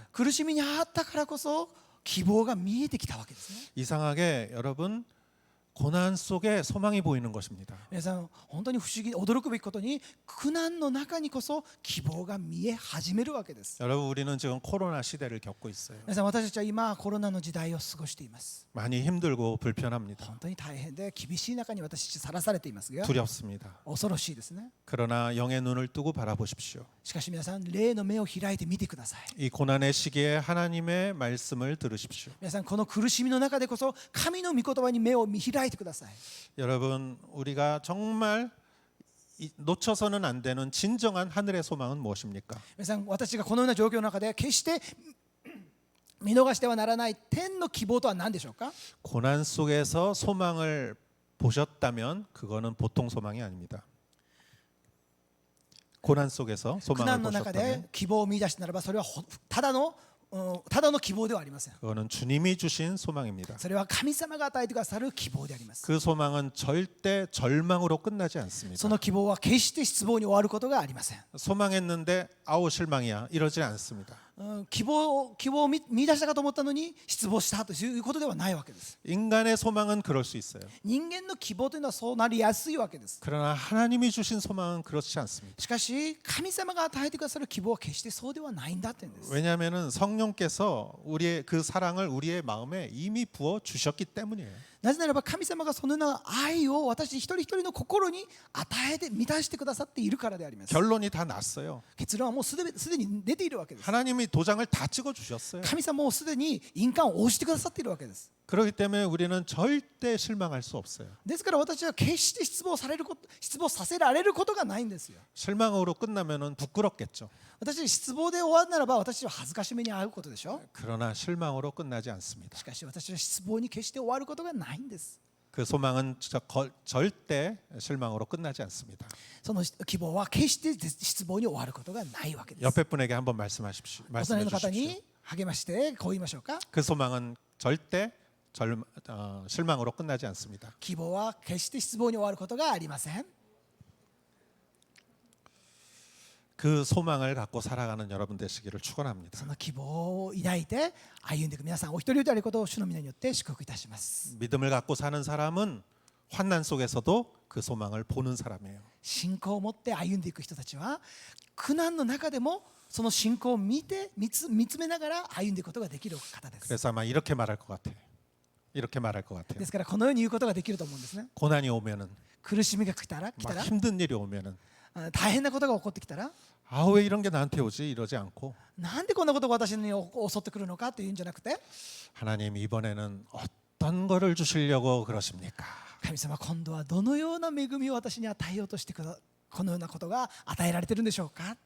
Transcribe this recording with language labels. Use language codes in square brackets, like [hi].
[ja] 苦しみにあったからこそ希望が見えてきたわけですね。 [ko] 이상하게 여러분, 고난 속에 소망이 보이는 것입니다. [ja] 皆さん、本当に不思議、驚くべきことに苦難の中にこそ希望が見え始めるわけです。 [ko] 여러분, 우리는 지금 코로나 시대를 겪고 있어요. [ja] 皆さん、私たちは今コロナの時代を過ごしています。 [ko] 많이 힘들고 불편합니다. [ja] 本当に大変で厳しい中に私たちさらされていますが、 [ko] 두렵습니다. [ja] 恐ろしいですね。 [ko] 그러나 영의 눈을 뜨고 바라보십시오. [ja] しかし皆さん、霊の目を開いて見てください。 [ko] 이 고난의 시기에 하나님의 말씀을 들으십시오. [ja] 皆さん、この苦しみの中でこそ神の御言葉に目を見開いてください。 [ko] 여러분, 우리가 정말 놓쳐서는 안 되는 진정한 하늘의 소망은 무엇입니까? [ja] 皆さん、私がこのような状況の中で決して見逃してはならない天の希望とは何でしょうか。 [ko] 고난 속에서 소망을 보셨다면 그거는 보통 소망이 아닙니다. 고난 속에서 [ja] 苦 [ko] 소망을 [ja] 難の中で [ko] 보셨다면 [ja] 希望を見出したならば、それはただの希望ではありません。 [ko] 그거는 주님이 주신 소망입니다. [ja] それは神様が与えてくださる希望であります。 [ko] 그 소망은 절대 절망으로 끝나지 않습니다. [ja] その希望は決して失望に終わることがありません。 [ko] 소망했는데 아우 실망이야 이러지 않습니다. [ja] 希望を見出したかと思ったのに失望したということではないわけです。 [ko] 인간의 소망은 그럴 수 있어요. [ja] 人間の希望というのはそうなりやすいわけです。 [ko] 그러나 하나님이 주신 소망은 그렇지 않습니다. [ja] しかし神様が与えてくださる希望は決してそうではないんだというんです。 [ko] 왜냐하면 성령께서 우리의 그 사랑을 우리의 마음에 이미 부어 주셨기 때문이에요. [ja] なぜならば神様がそのような愛を私一人一人の心に与えて満たしてくださっているからであります。 [ko] 결론이 다 났어요. [ja] 結論はもうすでに出ているわけです。 [ko] 하나님이 도장을 다 찍어 주셨어요. [ja] 神様もうすでに印鑑を押してくださっているわけです。 [ko] 그렇기 때문에 우리는 절대 실망할 수 없어요. [ja] ですから私は決して失望させられることがないんですよ。 [ko] 실망으로 끝나면은 부끄럽겠죠. [ja] 私失望で終わるならば私は恥ずかしめに遭うことでしょ。 [ko] 그러나 실망으로 끝나지 않습니다. [ja] しかし私は失望に決して終わることがないんです。 [ko] 그 소망은 절대 실망으로 끝나지 않습니다. [ja] その希望は決して失望に終わることがないわけです。 [ko] 옆에 분에게 한번 말씀하십시오. [ja] お隣の方 [ko] 주십시오. [ja] に励ましてこう言いましょうか。 [ko] 그 소망은 절대 실망으로 끝나지 않습니다. [ja] 希望は決して失望に終わることがありません。 [ko] 그 소망을 갖고 살아가는 여러분 되시기를 [ja] そ [ko] 축원합니다. [ja] の希望を抱いて歩んでいく皆さんお一人であることを主の皆によって祝福いたします。 [ko] 믿음을 갖고 사는 사람은 환난 속에서도 그 소망을 보는 사람이에요. [ja] 信仰を持って歩んでいく人たちは苦難の中でもその信仰を見つめながら歩んでいくことができる方です。 [ko] 그래서 아마 이렇게 말할 것 같아요. 이렇게 말할 것 같아요. [ja] ですからこのように言うことができると思うんですね。 [ko] 고난이 오면은 [ja] 苦しみが来たら [ko] 막 힘든 일이 오면은 [ja] 大変なことが起こってきたら [ko] 아, 왜 이런 게 나한테 오지 이러지 않고 [ja] なんでこんなことが私に襲ってくるのかというんじゃなくて [ko] 하나님 이번에는 어떤 거를 주시려고 그러십니까? [ja] 神様今度はどのような恵みを私に与えようとしてこのようなことが与えられているんでしょうか。